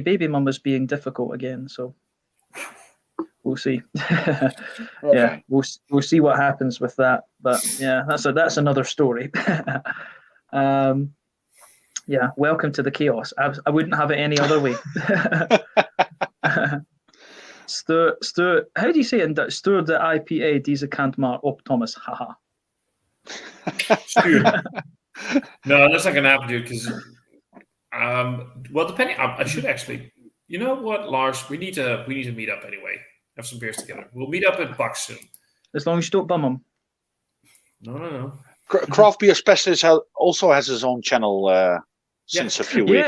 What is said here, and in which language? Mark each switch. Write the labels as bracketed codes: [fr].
[en] Baby mama's being difficult again, so we'll see. Okay. Yeah, we'll see what happens with that. But yeah, that's another story. Yeah, welcome to the chaos. I wouldn't have it any other way. Stuur, how do you say it in Dutch? [nl] Stuur de IPA deze kant maar op, Thomas. Haha. [en] No, that's not gonna happen, dude. Because, well, depending, I should actually. You know what, Lars? We need to meet up anyway. Have some beers together. We'll meet up at Buck soon. As long as you don't bum them. No. Craft Beer Specialist also has his own channel since a few weeks.